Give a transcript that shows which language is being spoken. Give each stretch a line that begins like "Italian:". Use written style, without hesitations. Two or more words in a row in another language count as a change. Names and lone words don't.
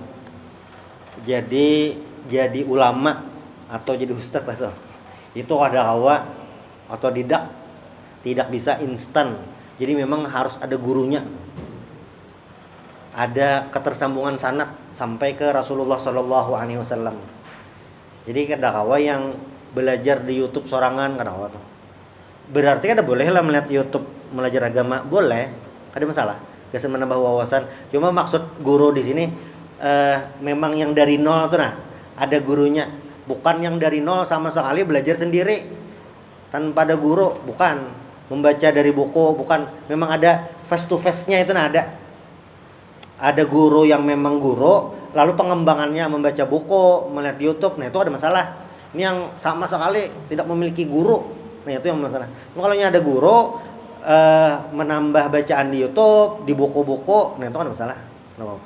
Indonesian: Jadi ulama atau jadi ustadz itu ada hawa atau tidak bisa instan. Jadi memang harus ada gurunya. Ada ketersambungan sanad sampai ke Rasulullah
Arabic: Shallallahu Alaihi Wasallam.
Banjar: Jadi kada kawa yang belajar di YouTube sorangan kada kawa tuh.
Indonesian: Berarti
Banjar: kada boleh lah
Indonesian: melihat YouTube belajar agama, boleh,
Banjar: kada masalah.
Indonesian: Bisa menambah wawasan. Cuma maksud guru di sini memang yang dari nol tuh, nah ada gurunya, bukan yang dari nol sama sekali belajar sendiri tanpa ada guru, bukan membaca dari buku, bukan, memang ada
English: face to face-
Indonesian: nya itu, nah ada guru yang memang guru, lalu pengembangannya membaca buku, melihat YouTube, nah itu ada masalah. Ini yang sama sekali tidak memiliki guru, nah itu yang masalah. Kalau ada guru menambah bacaan di YouTube, di buku-buku, nah itu kan ada masalah, nggak apa-apa.